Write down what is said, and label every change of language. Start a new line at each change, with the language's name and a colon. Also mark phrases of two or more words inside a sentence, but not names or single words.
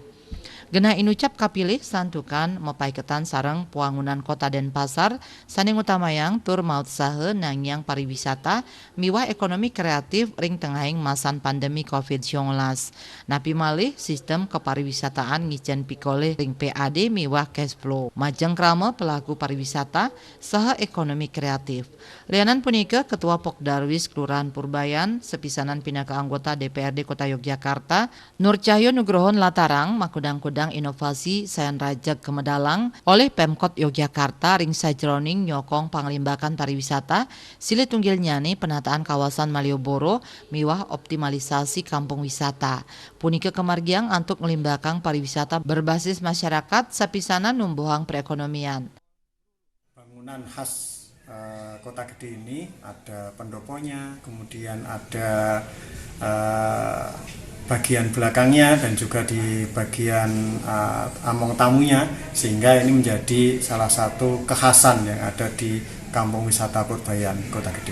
Balinese: Genah inucap kapilih santukan mepaiketan sareng puangunan Kota Denpasar saning utamayang tur maut saha nangyang pariwisata miwah ekonomi kreatif ring tengahing masan pandemi COVID-19. Napi malih sistem kepariwisataan ngicen pikole ring PAD miwah
English: cash flow.
Balinese: Majeng krama pelaku pariwisata saha ekonomi kreatif. Lianan punika Ketua Pokdarwis Kelurahan Purbayan sepisanan pinaka anggota DPRD Kota Yogyakarta Nur Cahyo Nugroho latarang makudang-kudang inovasi Sayan Rajak Kemedalang oleh Pemkot Yogyakarta ring sajroning nyokong panglimbakan pariwisata silih tunggil nyani
Indonesian: penataan kawasan Malioboro
Balinese: miwah
Indonesian: optimalisasi kampung wisata.
Balinese: Punika kemargiang antuk ngelimbakang
Indonesian: pariwisata berbasis masyarakat
Balinese: sapisanan numbuhang perekonomian.
Indonesian: Bangunan khas Kota Gede ini ada pendoponya, kemudian ada bagian belakangnya dan juga di bagian among tamunya, sehingga ini menjadi salah satu kekhasan yang ada di Kampung Wisata Purbayan Kota Gede.